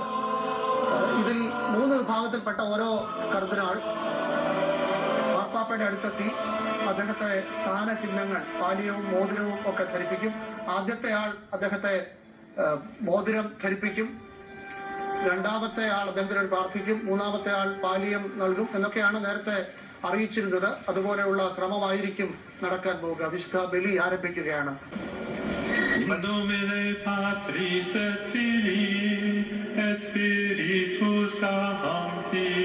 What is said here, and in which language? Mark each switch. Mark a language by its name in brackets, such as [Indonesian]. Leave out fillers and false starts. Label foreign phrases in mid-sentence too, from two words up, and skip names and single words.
[Malayalam] ഇതിൽ 3 വിഭാഗത്തിൽപ്പെട്ട ഓരോ കർദിനാൾ മാർപ്പാപ്പയുടെ അടുത്തെത്തി അദ്ദേഹത്തെ സ്ഥാനചിഹ്നങ്ങൾ, പാലിയവും മോതിരവും ഒക്കെ ധരിപ്പിക്കും. ആദ്യത്തെ ആൾ അദ്ദേഹത്തെ മോതിരം ധരിപ്പിക്കും, 2ാമത്തെ ആൾ അദ്ദേഹത്തിനോട് പ്രാർത്ഥിക്കും, 3ാമത്തെ ആൾ പാലിയം നൽകും എന്നൊക്കെയാണ് നേരത്തെ അറിയിച്ചിരുന്നത്. അതുപോലെയുള്ള ക്രമമായിരിക്കും നടക്കാൻ പോവുക. വിശുദ്ധ ബലി ആരംഭിക്കുകയാണ്. [Latin] In nomine Patris et Filii et Spiritus Sancti.